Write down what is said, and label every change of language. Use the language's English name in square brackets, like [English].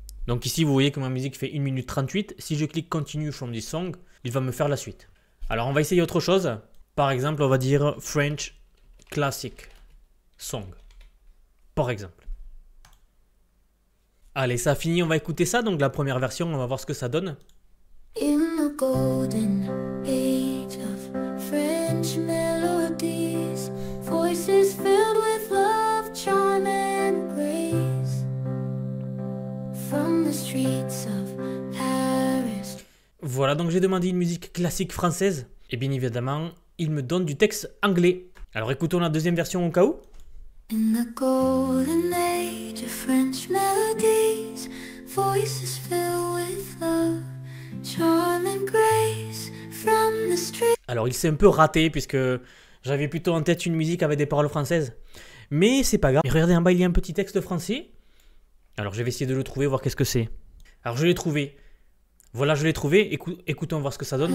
[French] Donc ici, vous voyez que ma musique fait 1 minute 38. Si je clique [English] Continue from this song, [French] il va me faire la suite. Alors on va essayer autre chose. Par exemple, on va dire French Classic Song. Par exemple. Allez, ça a fini, on va écouter ça. Donc la première version, on va voir ce que ça donne. [English] In the golden age of French melodies, voices filled with love, charm and grace, from the streets of Paris. [French] Voilà, donc j'ai demandé une musique classique française. Et bien évidemment, il me donne du texte anglais. Alors écoutons la deuxième version au cas où. [English] In the golden age of French melodies, voices filled with love, charm and grace, from the street. [French] Alors il s'est un peu raté puisque j'avais plutôt en tête une musique avec des paroles françaises. Mais c'est pas grave. Et regardez en bas, il y a un petit texte français. Alors je vais essayer de le trouver, voir qu'est-ce que c'est. Alors je l'ai trouvé. Voilà, je l'ai trouvé. Écoutons voir ce que ça donne.